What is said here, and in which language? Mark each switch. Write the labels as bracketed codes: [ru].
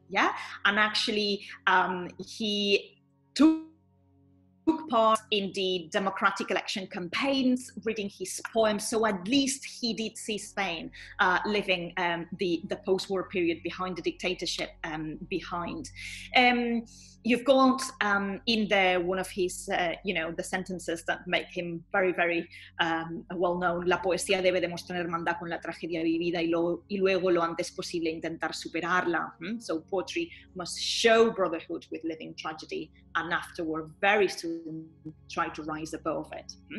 [en] Yeah, and actually, he took part in the democratic election campaigns, reading his poems. So at least he did see Spain living the post-war period behind the dictatorship behind. You've got in there one of his, the sentences that make him very, very well known. [es] La poesía debe demostrar hermandad con la tragedia vivida y luego lo antes posible intentar superarla. [en] So poetry must show brotherhood with living tragedy, and afterward, very soon, try to rise above it.